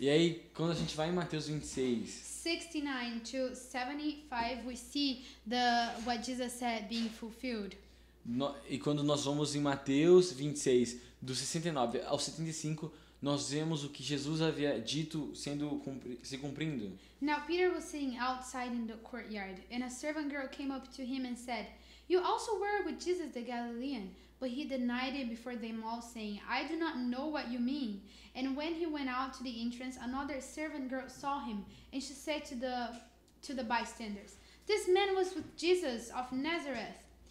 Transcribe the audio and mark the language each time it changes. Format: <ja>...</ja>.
<pt>E aí, quando a gente vai em Mateus 26,</pt> <en>69 to 75, we see what Jesus said being fulfilled.</en> <pt>E quando nós vamos em Mateus 26, do 69 ao 75, nós vemos o que Jesus havia dito se cumprindo.</pt> <en>Now Peter was sitting outside in the courtyard, and a servant girl came up to him and said, "You also were with Jesus the Galilean." But he denied it before them all, saying, "I do not know what you mean." And when he went out to the entrance, another servant girl saw him, and she said to the bystanders, "This man was with Jesus of Nazareth."</en>